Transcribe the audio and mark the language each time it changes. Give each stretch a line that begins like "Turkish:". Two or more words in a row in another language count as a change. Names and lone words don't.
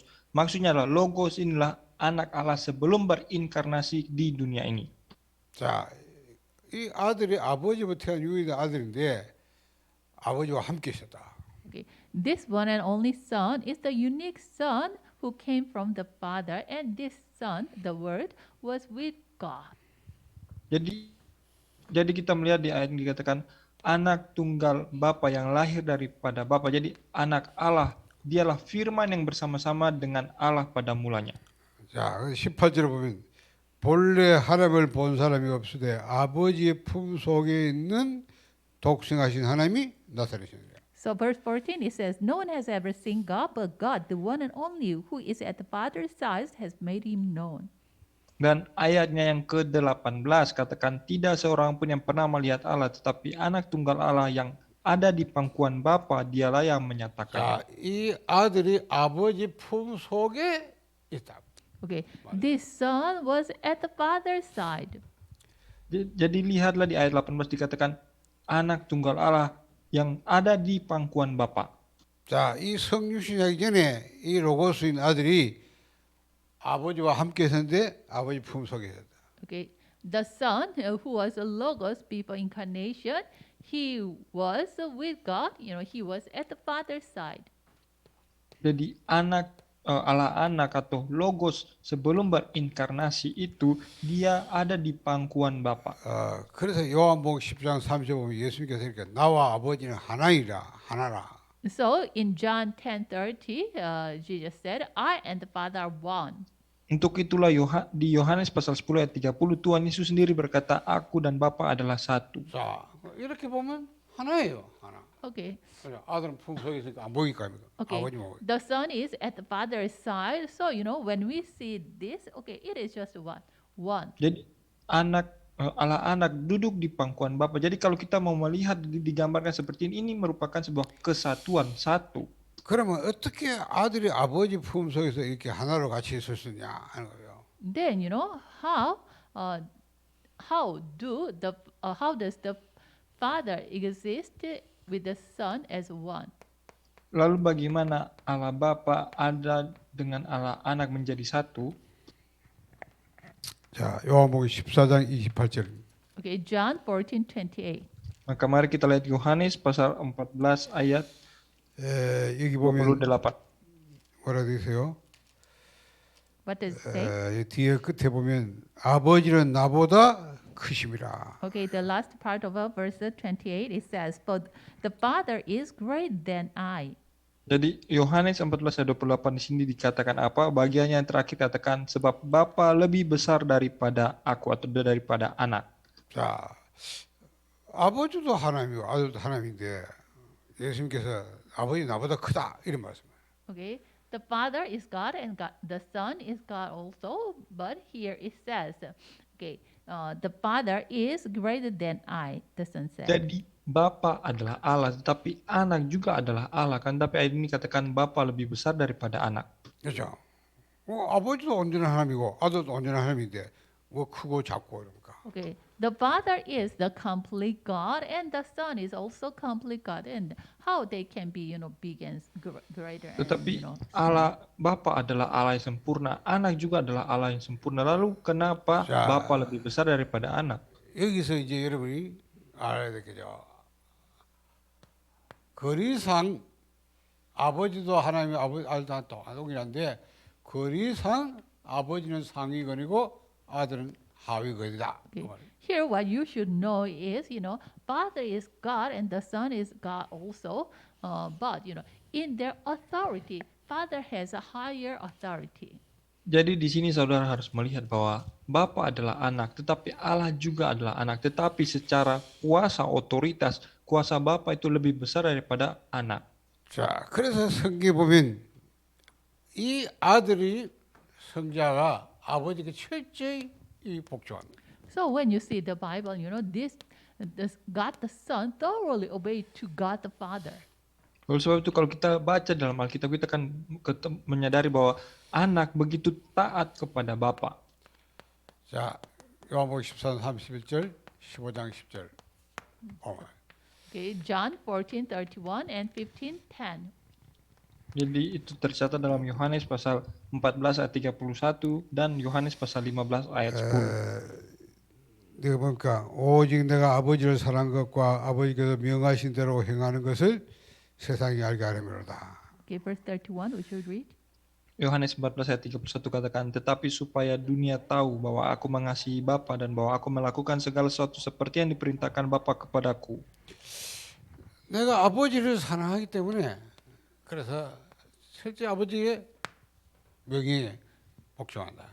Indonesian: Maksudnya adalah logos inilah anak Allah sebelum berinkarnasi di dunia ini.
Korean: 자, 이 아들이 아버지부터 태어난 유일한 아들인데 아버지와 함께 있었다.
English: Okay, this one and only Son is the unique Son who came from the Father, and this Son, the Word, was with God.
Indonesian: Jadi kita melihat di ayat ini dikatakan anak tunggal Bapa yang lahir daripada Bapa. Jadi anak Allah, dialah firman yang bersama-sama dengan Allah pada mulanya.
Korean: 자, 18절에 보면 본래 하나님을 본 사람이 없으되 아버지의 품 속에 있는 독생하신 하나님이 나타내셨느니라.
English: So verse 14 it says, no one has ever seen God, but God, the one and only who is at the Father's side, has made him known.
Indonesian: Dan ayatnya yang ke-18 katakan tidak seorang pun yang pernah melihat Allah, tetapi anak tunggal Allah yang ada di pangkuan Bapa, dialah yang menyatakan.
Korean: 자, 이 아들이 아버지 품 속에 있다.
English: Okay, this Son was at the Father's side.
Indonesian: Jadi lihatlah di ayat 18 dikatakan anak tunggal Allah yang ada di pangkuan Bapa.
Korean: 자, 이 성육신하기 전에 이 로고스인 아들이 아버지와 함께 있었는데 아버지 품 속에 있었다.
English: Okay, the Son who was a logos before incarnation, he was with God. He was at the Father's side.
Indonesian: Jadi Allah anak atau logos sebelum berinkarnasi itu dia ada di pangkuan Bapa.
Korean: 그래서 요한복음 10장 30절 보면 예수님께서 이렇게 나와 아버지는 하나이라 하나라.
English: So in John 10:30, Jesus said, I and the Father are one.
Indonesian: Untuk itulah di Yohanes pasal 10 ayat 30 Tuhan Yesus sendiri berkata, aku dan Bapa adalah satu.
Korean: 자, 이렇게 보면 하나예요, 하나. Okay. 아들은 품 속에 있으니까 안 보이니까 Okay. 아버지만 보여.
English: The Son is at the Father's side. So when we see this, okay, it is just one.
Indonesian: Jadi Allah anak duduk di pangkuan Bapa. Jadi kalau kita mau melihat digambarkan seperti ini merupakan sebuah kesatuan satu.
Korean: 그러면 어떻게 아들이 아버지 품 속에서 이렇게 하나로 같이 있을 수 있냐 하는 거예요.
English: Then how does the Father exist with the Son as one?
Indonesian: Lalu bagaimana Allah Bapa ada dengan Allah anak menjadi satu?
Korean: 자, 요한복음 14장 28절.
English: Okay, John 14:28.
Indonesian: Maka mari kita lihat Yohanes pasal 14 ayat
Korean: 여기 보면 28. 뭐라 되어 있어요?
English: What does it say?
Korean: 뒤에 끝에 보면 아버지는 나보다 크심이라.
English: Okay, the last part of verse 28 it says, "But the Father is greater than I."
Indonesian: Jadi Yohanes 14 ayat 28 di sini dikatakan apa? Bagiannya yang terakhir katakan sebab Bapa lebih besar daripada aku atau daripada anak.
Korean: 자, 아버지도 하나님이고 아들도 하나님인데 예수님께서 아버지 나보다 크다 이런 말씀이에요.
English: Okay, the Father is God and God, the Son is God also. But here it says, okay, the Father is greater than I. The Son said.
Indonesian: Jadi Bapa adalah Allah, tetapi anak juga adalah Allah kan. Tapi ayat ini katakan Bapa lebih besar daripada anak.
Korean: 그렇죠? 아버지도 온전한 하나님이고 아들도 온전한 하나님인데 뭐 크고 작고 이러니까.
English: Okay, the Father is the complete God, and the Son is also complete God. And how they can be, big and greater? And,
Indonesian: Tetapi Allah Bapa adalah Allah yang sempurna, anak juga adalah Allah yang sempurna. Lalu kenapa
Korean: 자.
Indonesian: Bapa lebih besar daripada anak?
Korean: 여기서 이제 여러분이 알아야 되겠죠. 거리상 아버지도 하나님의 아들도 동일한데 거리상 아버지는 상위권이고 아들은 하위권이다. 그 Okay. 말이에요.
English: Here, what you should know is, Father is God and the Son is God also. But, in their authority, Father has a higher authority.
Indonesian: Jadi di sini saudara harus melihat bahwa Bapa adalah anak, tetapi Allah juga adalah anak. Tetapi secara kuasa, otoritas, kuasa Bapa itu lebih besar daripada anak.
Korean: 자, 그래서 성경에 보면 이 아들이 성자가 아버지께 철저히 복종합니다.
English: So when you see the Bible, this God the Son thoroughly obeyed to God the Father.
Indonesian: Oleh sebab itu kalau kita baca dalam Alkitab kita akan menyadari bahwa anak begitu taat kepada Bapa.
Korean: 자, 요한복음 14장 31절, 15장 10절.
English: Okay, John 14:31 and 15:10.
Indonesian: Jadi itu tercatat dalam Yohanes pasal 14 ayat 31 dan Yohanes pasal 15 ayat 10.
Korean: 내가 보니까 오직 내가 아버지를 사랑한 것과 아버지께서 명하신 대로 행하는 것을 세상이 알게 하려니로다.
English: Okay, verse 31, we should read.
Indonesian: Yohanes 14 ayat 31 katakan, tetapi supaya dunia tahu bahwa aku mengasihi Bapa dan bahwa aku melakukan segala sesuatu seperti yang diperintahkan Bapa kepadaku.
Korean: 내가 아버지를 사랑하기 때문에 그래서 실제 아버지의 명령에 복종한다.